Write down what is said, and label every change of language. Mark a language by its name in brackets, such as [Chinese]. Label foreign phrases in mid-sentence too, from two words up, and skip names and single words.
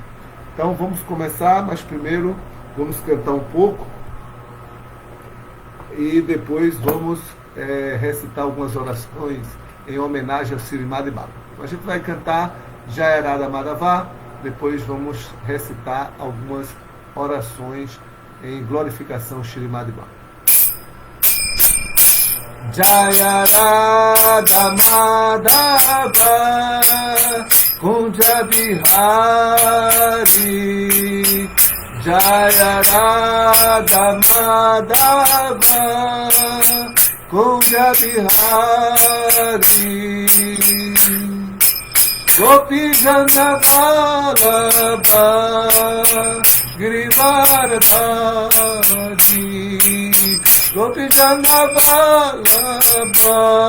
[Portuguese] Então vamos começar, mas primeiro vamos cantar um pouco e depois vamos recitar algumas orações em homenagem ao Srimad Bhagavatam. Então, a gente vai cantar Jayarada Madhava, depois vamos recitar algumas orações em glorificação ao Srimad Bhagavatam. [Sanskrit] Jaya Radha Madhava Kunja Bihari, Jaya Radha Madhava Kunja Bihari, Gopi Jana Vallabha Girivardhari, Gopi Jana Vallabha